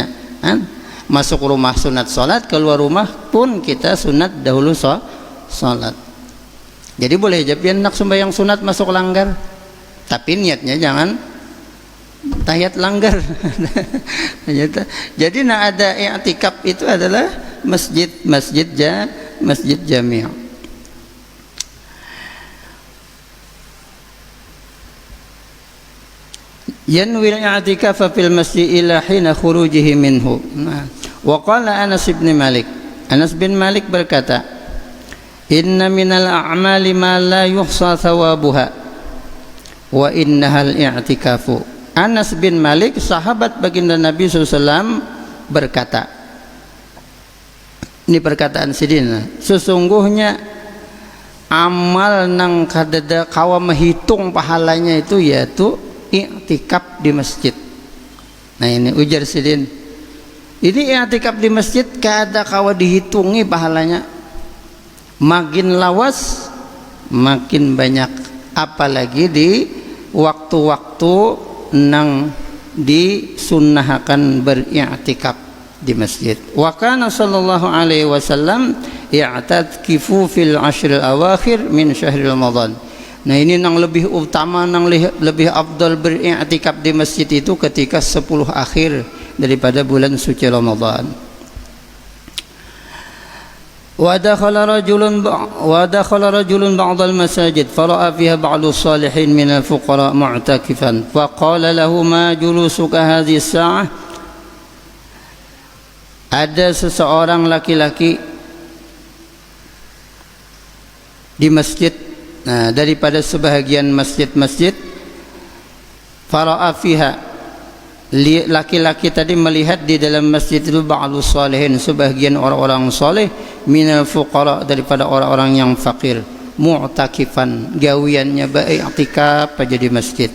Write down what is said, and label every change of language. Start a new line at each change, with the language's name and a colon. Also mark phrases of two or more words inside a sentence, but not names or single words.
Indonesian: Masuk rumah sunat salat, keluar rumah pun kita sunat dahulu salat.
Banjar: Jadi boleh aja pian nak sembahyang sunat masuk langgar, tapi niatnya jangan tahiyat langgar.
Indonesian: Jadi ada i'tikaf itu adalah masjid jami'.
Arabic: ينوي الاعتكاف في المسجد إلى حين خروجه منه. وقال أنس بن مالك berkata, إن من الأعمال ما لا يحصى ثوابها وإنه الاعتكاف. Anas bin Malik,
Indonesian: sahabat baginda Nabi SAW, berkata, ini perkataan sidina,
Banjar: sesungguhnya amal nang kadada kawa menghitung pahalanya itu yaitu i'tikaf di masjid. Nah ini ujar sidin, ini i'tikaf di masjid kada kawa dihitungi pahalanya, makin lawas makin banyak, apalagi di waktu-waktu nang disunnahkan beri'tikaf di masjid.
Arabic: وكان صلى الله عليه وسلم يعتكف في العشر الأواخر من شهر رمضان.
Banjar: Nah ini nang lebih utama, nang lebih afdal beri'tikaf di masjid itu ketika 10 akhir daripada bulan suci Ramadan.
Arabic: ودخل رجل بعض المساجد فرأى فيها بعض الصالحين من الفقراء معتكفا فقال له ما جلوسك هذه الساعة.
Indonesian: Ada seseorang laki-laki di masjid, nah, daripada sebahagian masjid-masjid,
Arabic: فرأى فيها,
Indonesian: laki-laki tadi melihat di dalam masjid itu
Arabic: بعض الصالحين,
Indonesian: sebahagian orang-orang saleh,
Arabic: من الفقراء,
Indonesian: daripada orang-orang yang fakir, mu'takifan, gawiannya beri'tikaf aja di masjid.